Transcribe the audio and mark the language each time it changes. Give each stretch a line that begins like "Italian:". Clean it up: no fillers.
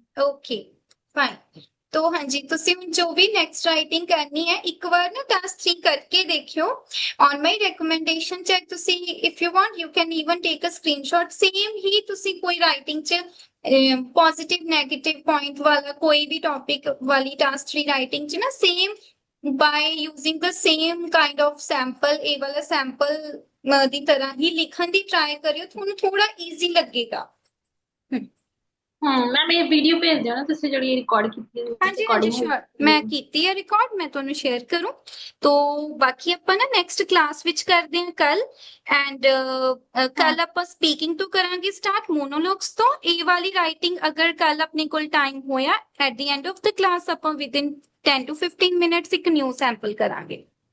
Punjabi: okay fine तो हाँ जी ਤੁਸੀਂ ਹੁਣ ਜੋ ਵੀ ਨੈਕਸਟ ਰਾਈਟਿੰਗ ਕਰਨੀ ਹੈ ਇੱਕ ਵਾਰ ਨਾ ਟਾਸਕ 3 ਕਰਕੇ ਦੇਖਿਓ ਔਨ ਮਾਈ ਰეკਮੈਂਡੇਸ਼ਨ ਚੈਕ ਤੁਸੀਂ
English: if you want you can even take a screenshot
Punjabi: same ਹੀ ਤੁਸੀਂ ਕੋਈ ਰਾਈਟਿੰਗ ਚ ਪੋਜ਼ਿਟਿਵ 네ਗੇਟਿਵ ਪੁਆਇੰਟ ਵਾਲਾ ਕੋਈ ਵੀ ਟੌਪਿਕ ਵਾਲੀ ਟਾਸਕ 3 ਰਾਈਟਿੰਗ ਚ ਨਾ same
English: by using the same kind of sample
Punjabi: ਇਹ ਵਾਲਾ sample ਦੀ ਤਰ੍ਹਾਂ ਹੀ ਲਿਖਣ ਦੀ ਟਰਾਈ ਕਰਿਓ ਤੁਹਾਨੂੰ ਥੋੜਾ ਈਜ਼ੀ ਲੱਗੇਗਾ मैम ये वीडियो भेज दियो ना तुसी ਜਿਹੜੀ ਰਿਕਾਰਡ ਕੀਤੀ ਹੈ ਹਾਂਜੀ ਹਾਂਜੀ ਸ਼ੋਰ ਮੈਂ ਕੀਤੀ ਹੈ ਰਿਕਾਰਡ ਮੈਂ ਤੁਹਾਨੂੰ ਸ਼ੇਅਰ ਕਰੂੰ ਤੋ ਬਾਕੀ ਆਪਾਂ ਨਾ ਨੈਕਸਟ ਕਲਾਸ ਵਿੱਚ ਕਰਦੇ ਹਾਂ ਕੱਲ ਐਂਡ ਕੱਲ ਆਪਾਂ ਸਪੀਕਿੰਗ ਤੋਂ ਕਰਾਂਗੇ ਸਟਾਰਟ ਮੋਨੋਲੋਗਸ ਤੋਂ ਇਹ ਵਾਲੀ ਰਾਈਟਿੰਗ ਅਗਰ ਕੱਲ ਆਪਣੇ ਕੋਲ ਟਾਈਮ ਹੋਇਆ
English: at the end of the class
Punjabi: ਆਪਾਂ ਵਿਦਿਨ 10 to 15 ਮਿੰਟਸ ਇੱਕ ਨਿਊ ਸੈਂਪਲ ਕਰਾਂਗੇ